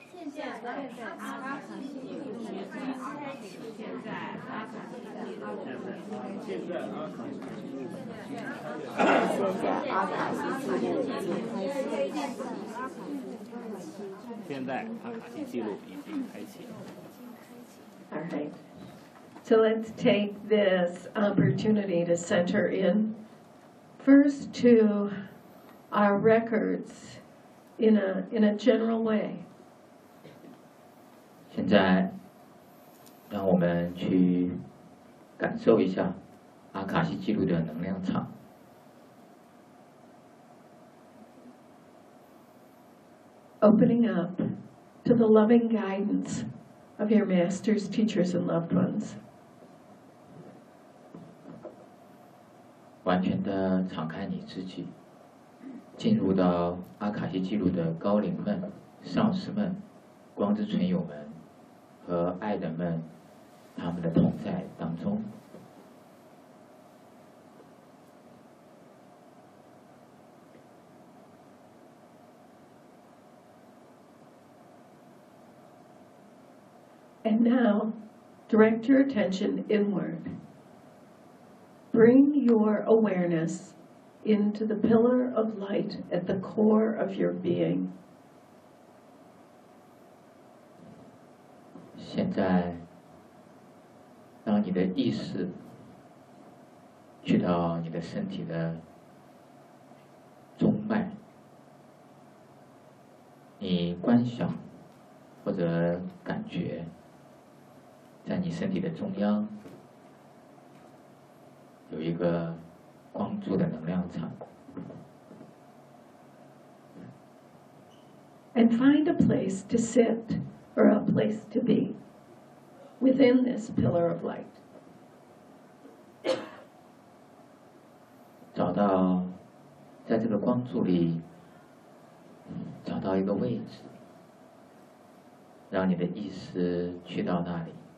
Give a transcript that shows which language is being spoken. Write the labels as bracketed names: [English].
[Chinese] 现在阿卡西记录显在阿卡西现在。现在阿卡西记录已经开启。 [English] Alright, so let's take this opportunity to center in first to our records in a general way. [Chinese] 现在让我们去感受一下阿卡西记录的能量场。 [English] Opening up to the loving guidance of your masters, teachers, and loved ones. [Chinese] 完全的敞开你自己，进入到阿卡西记录的高龄们、上师们、光之存友们和爱人们他们的同在当中。 [English] And now, direct your attention inward. Bring your awareness into the pillar of light at the core of your being. [Chinese] 现在，让你的意识去到你的身体的中脉。你观想或者感觉。在你身体的中央有一个光柱的能量场。 [English] And find a place to sit or a place to be within this pillar of light. [Chinese] 找到在这个光柱里找到一个位置，让你的意识去到那里。